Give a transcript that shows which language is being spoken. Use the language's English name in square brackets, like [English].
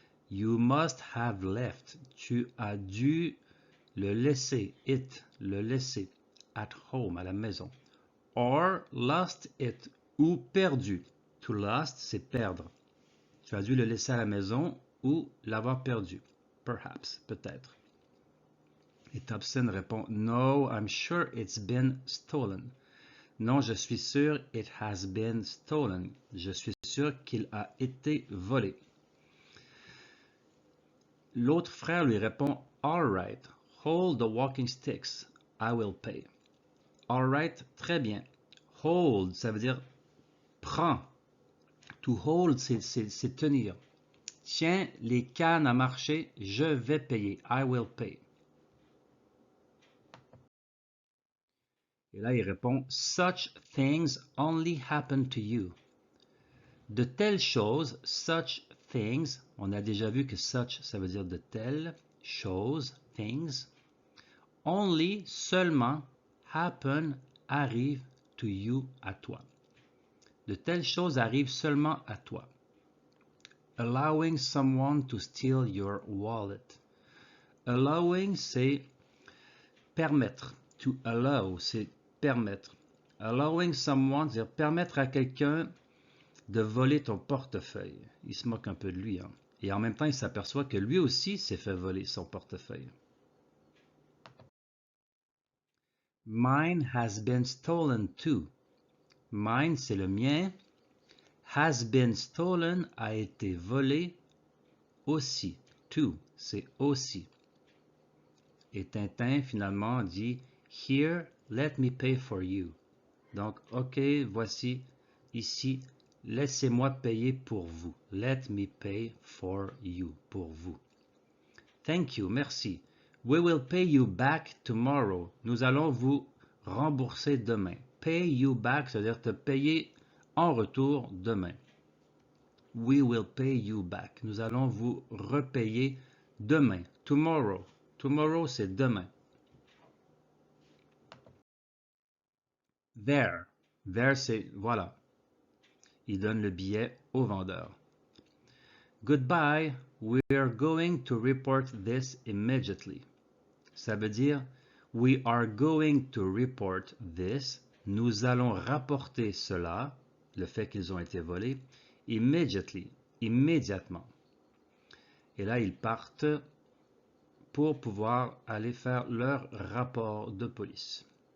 [English] You must have left. [French] Tu as dû le laisser, le laisser, [English] at home, [French] à la maison. [English] Or lost it, [French] ou perdu. [English] To lost, [French] c'est perdre. Tu as dû le laisser à la maison ou l'avoir perdu. Perhaps, peut-être. Et Thompson répond, [English] no, I'm sure it's been stolen. [French] Non, je suis sûr, [English] it has been stolen. [French] Je suis sûr qu'il a été volé. L'autre frère lui répond, [English] all right, hold the walking sticks, I will pay. All right, [French] très bien. Hold, ça veut dire prends. [English] To hold, [French] c'est tenir. Tiens les cannes à marcher, je vais payer. [English] I will pay. [French] Et là, il répond, [English] such things only happen to you. [French] De telles choses, [English] such things, [French] on a déjà vu que such, ça veut dire de telles choses, things. Only, seulement, happen, arrive [English] to you, [French] à toi. De telles choses arrivent seulement à toi. [English] Allowing someone to steal your wallet. [French] Allowing, c'est permettre. [English] To allow, [French] c'est permettre. [English] Allowing someone, [French] c'est permettre à quelqu'un de voler ton portefeuille. Il se moque un peu de lui. Hein? Et en même temps, il s'aperçoit que lui aussi s'est fait voler son portefeuille. [English] Mine has been stolen too. [French] Mine, c'est le mien. [English] Has been stolen, [French] a été volé aussi. Too, c'est aussi. Et Tintin, finalement, dit [English] Here, let me pay for you. [French] Donc, OK, voici, ici, laissez-moi payer pour vous. [English] Let me pay for you, [French] pour vous. [English] Thank you, merci. We will pay you back tomorrow. [French] Nous allons vous rembourser demain. [English] Pay you back, [French] c'est-à-dire te payer en retour demain. [English] We will pay you back. [French] Nous allons vous repayer demain. Tomorrow. Tomorrow, c'est demain. There. There, c'est voilà. Il donne le billet au vendeur. [English] Goodbye. We are going to report this immediately. [French] Ça veut dire [English] we are going to report this. [French] Nous allons rapporter cela, le fait qu'ils ont été volés, Immediately, immédiatement. Et là, ils partent pour pouvoir aller faire leur rapport de police.